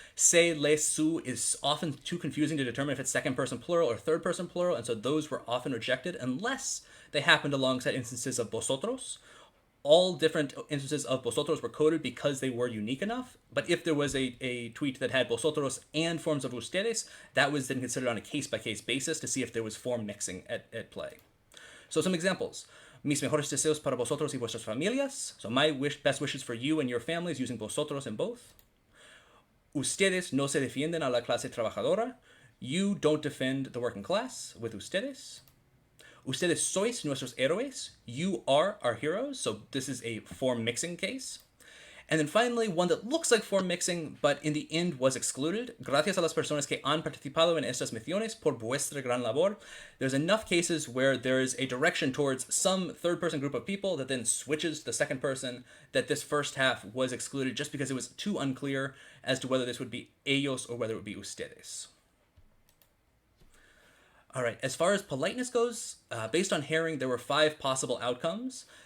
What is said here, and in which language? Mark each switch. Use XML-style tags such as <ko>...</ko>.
<en>Se, le, su is often too confusing to determine if it's second person plural or third person plural, and so those were often rejected unless they happened alongside instances of vosotros. All different instances of vosotros were coded because they were unique enough. But if there was a tweet that had vosotros and forms of ustedes, that was then considered on a case-by-case basis to see if there was form mixing at play. So some examples.</en> <es>Mis mejores deseos para vosotros y vuestras familias.</es> <en>So my best wishes for you and your families using vosotros in both.</en> <es>Ustedes no se defienden a la clase trabajadora.</es> <en>You don't defend the working class with ustedes.</en> <es>Ustedes sois nuestros héroes.</es> <en>You are our heroes. So this is a form mixing case. And then finally, one that looks like form mixing, but in the end was excluded.</en> <es>Gracias a las personas que han participado en estas misiones por vuestra gran labor.</es> <en>There's enough cases where there is a direction towards some third person group of people that then switches to the second person, that this first half was excluded just because it was too unclear as to whether this would be ellos or whether it would be ustedes. All right, as far as politeness goes, based on Herring, there were 5 possible outcomes.</en>